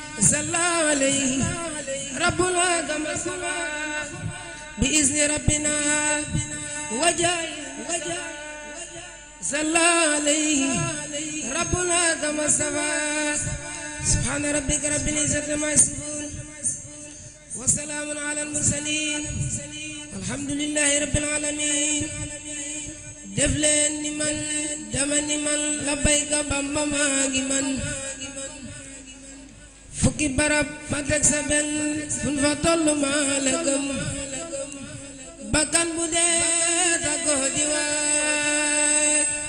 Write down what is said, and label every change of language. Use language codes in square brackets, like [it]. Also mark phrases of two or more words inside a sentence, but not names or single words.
[ar] صلى عليه ربنا كما صلى بإذن ربنا وجاء صلى عليه ربنا كما صلى سبحان ربك رب العزة عما يصفون وسلام على المرسلين الحمد لله رب العالمين [wo] def leen ni man dama ni man labbayka Bamba maa ngi man fukki barab ma teg sa benn fun fa tollu maa la gëm bakkan bu dee tàggoo di waaj